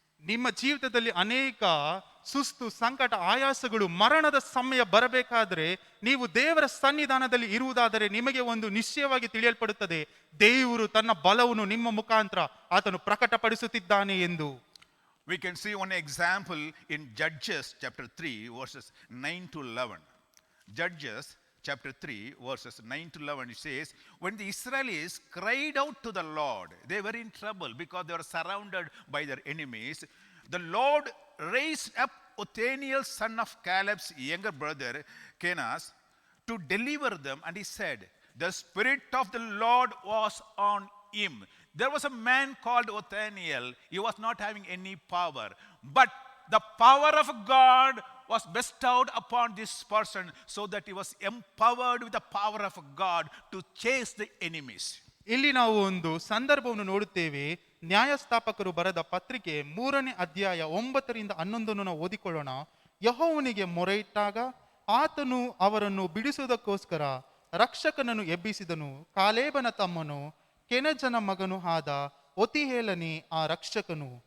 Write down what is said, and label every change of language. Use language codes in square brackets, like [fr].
[kn] ನಿಮ್ಮ ಜೀವಿತದಲ್ಲಿ ಅನೇಕ ಸುಸ್ತು, ಸಂಕಟ, ಆಯಾಸಗಳು, ಮರಣದ ಸಮಯ ಬರಬೇಕಾದ್ರೆ ನೀವು ದೇವರ ಸನ್ನಿಧಾನದಲ್ಲಿ ಇರುವುದಾದರೆ ನಿಮಗೆ ಒಂದು ನಿಶ್ಚಯವಾಗಿ ತಿಳಿಯಲ್ಪಡುತ್ತದೆ, ದೇವರು ತನ್ನ ಬಲವನ್ನು ನಿಮ್ಮ ಮುಖಾಂತರ ಆತನು ಪ್ರಕಟಪಡಿಸುತ್ತಿದ್ದಾನೆ ಎಂದು. [en] We can see one example in Judges chapter 3 verses 9 to 11. Judges chapter 3, verses 9 to 11, it says, when the Israelis cried out to the Lord, they were in trouble because they were surrounded by their enemies. The Lord raised up Othniel, son of Caleb's younger brother, Kenaz, to deliver them. And he said, the Spirit of the Lord was on him. There was a man called Othniel. He was not having any power. But the power of God was bestowed upon this person so that he was empowered with the power of God to chase the enemies. [kn] ಇಲ್ಲಿ ನಾವು ಒಂದು ಸಂದರ್ಭವನ್ನು ನೋಡುತ್ತೇವೆ. ನ್ಯಾಯಸ್ಥಾಪಕರು ಬರೆದ ಪತ್ರಿಕೆ 3ನೇ ಅಧ್ಯಾಯ 9ರಿಂದ 11 ನಾವು ಓದಿಕೊಳ್ಳೋಣ. ಯೆಹೋವನಿಗೆ ಮೊರೆಯಿಟ್ಟಾಗ ಆತನು ಅವರನ್ನು ಬಿಡಿಸುವುದಕ್ಕೋಸ್ಕರ ರಕ್ಷಕನನ್ನು ಎಬ್ಬಿಸಿದನು. ಕಾಲೇಬನ ತಮ್ಮನು ಕೆನಜನ ಮಗನು ಆದ ಒತಿಹೇಲನೇ ಆ ರಕ್ಷಕನು.